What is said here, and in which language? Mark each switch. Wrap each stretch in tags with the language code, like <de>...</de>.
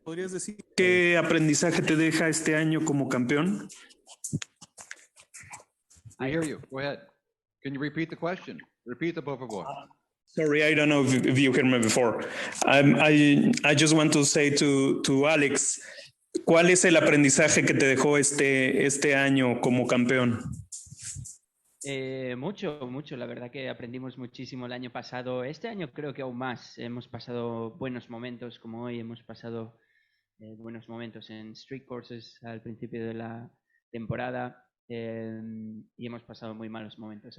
<es>¿Podrías decir qué aprendizaje te deja este año como campeón?</es> <en>I hear you. Go ahead. Can you repeat the question? Repeat the</en> <es>por favor.</es> <en>Sorry, I don't know if you heard me before. I just want to say to</en> <es>Alex, ¿cuál es el aprendizaje que te dejó este año como campeón? Mucho. La verdad que aprendimos muchísimo el año pasado. Este año creo que aún más. Hemos pasado buenos momentos como hoy. Hemos pasado buenos momentos en street courses al principio de la temporada y hemos pasado muy malos momentos.</es>